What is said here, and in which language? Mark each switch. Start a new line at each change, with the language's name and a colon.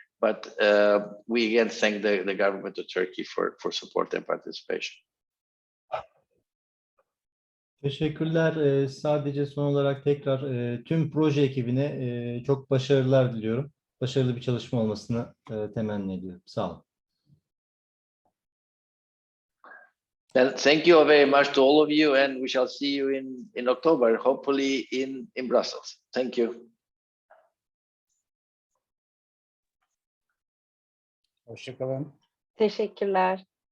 English: But we again thank the government of Turkey for support and participation.
Turkish: Teşekkürler. Sadece son olarak tekrar tüm proje ekibine çok başarılar diliyorum. Başarılı bir çalışma olmasını temenni ediyorum. Sağ olun.
English: Then thank you very much to all of you, and we shall see you in October, hopefully in Brussels. Thank you.
Turkish: Hoşçakalın. Teşekkürler.